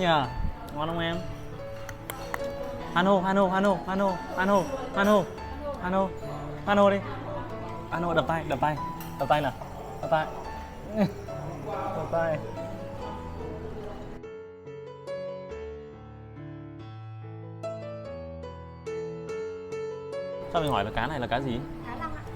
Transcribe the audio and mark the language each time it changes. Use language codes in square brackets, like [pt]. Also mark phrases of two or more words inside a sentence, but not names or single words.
[vi] Ngon không em? Hano, Hano, Hano, Hano, Hano, Hano, Hano, Hano đi. Hano đập tay, đập tay, đập tay nào, đập tay, đập tay. Sao mình hỏi là cá này là cá gì? Cá lăng ạ.